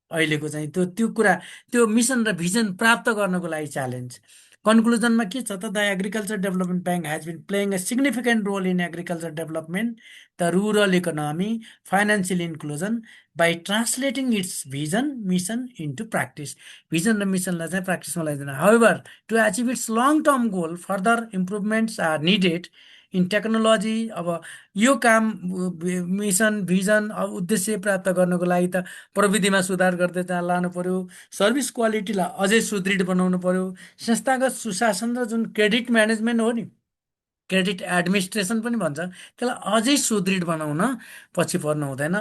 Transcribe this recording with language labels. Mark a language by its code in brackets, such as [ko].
[ne] अहिलेको चाहिँ त्यो कुरा, त्यो मिसन र भिजन प्राप्त गर्नको लागि च्यालेन्ज। कन्क्लुजनमा के छ त, [en] The agriculture development bank has been playing a significant role in agriculture development, the rural economy, financial inclusion by translating its vision mission into practice. [ne] Vision र मिसनलाई चाहिँ प्र्याक्टिसमा ल्याइदिनु। [en] However to achieve its long term goal further improvements are needed in technology. [ne] अब यो काम mission vision अब उद्देश्य प्राप्त गर्नको लागि त प्रविधिमा सुधार गर्दै त्यहाँ लानु पर्यो, सर्भिस क्वालिटीलाई अझै सुदृढ बनाउनु पर्यो, संस्थागत सुशासन र जुन क्रेडिट म्यानेजमेन्ट हो नि, क्रेडिट एडमिनिस्ट्रेसन पनि भन्छ, त्यसलाई अझै सुदृढ बनाउन पछि पर्नु हुँदैन।